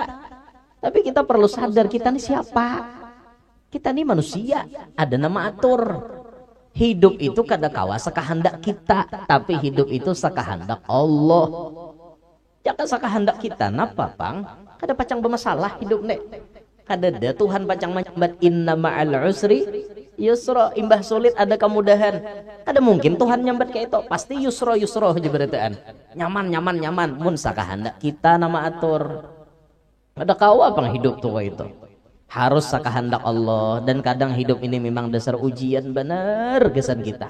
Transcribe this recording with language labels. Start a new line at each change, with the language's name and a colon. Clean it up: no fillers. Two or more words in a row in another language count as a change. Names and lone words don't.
Banjar: Tapi kita perlu sadar kita ini siapa? Kita ini manusia, ada nama atur. Hidup itu kada kawa sakahandak kita, tapi hidup itu sakahandak Allah. Jangan sakahandak kita, napa pang? Kada pacang bermasalah hidup nek. Kada ada Tuhan pacang menyambat
Arabic: إن مع العسر يسرا,
Banjar: imbah sulit ada kemudahan. Kada mungkin Tuhan nyambat kayak itu, pasti yusra aja berataan. Nyaman, mun sakahandak kita nama atur. Kada kawa pang hidup tuh itu. Harus sakahandak Allah, dan kadang hidup ini memang dasar ujian benar kesan kita.